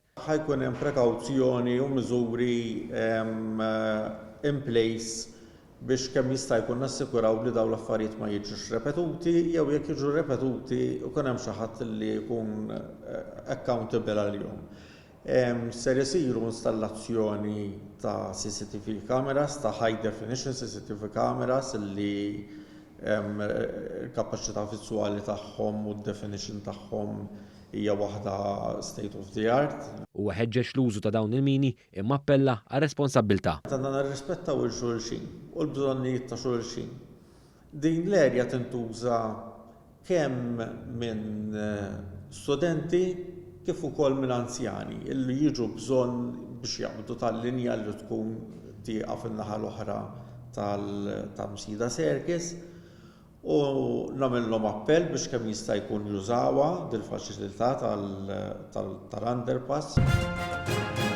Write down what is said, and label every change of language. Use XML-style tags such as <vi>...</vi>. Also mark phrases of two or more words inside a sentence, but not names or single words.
<mt>Ħajkun hemm prekawzjoni u miżuri</mt> <en>in place</en> <mt>biex kemm jista' jkun nassikuraw li dawn l-affarijiet ma jiġux repetuti jew jekk jiġu repetuti ikun hemm xi ħadd li jkun accountable għalihom. Ser isiru installazzjoni ta'</mt> <en>CCTV cameras,</en> <mt>ta'</mt> <en>high definition CCTV cameras</en> <mt>li l-kapaċità viżwali tagħhom u d-definition tagħhom hija waħda</mt> <en>state of the art.</en> <mt>Huwa ħeġġeġ l-użu ta' dawn il-mini imma appella għal responsabbiltà. Għandna nirrispettaw il-xulxin u l-bżonnijiet ta' xulxin. Din l-erja tintuża kemm minn studenti kif ukoll minn anzjani illi jiġu bżonn biex jaqbdu tal-linja li tkun tieqa fin-naħa l-oħra tal-Msida Circus u nagħmilhom appell biex kemm jista' jkun jużawha dil-faċilità tal-underpass.</mt>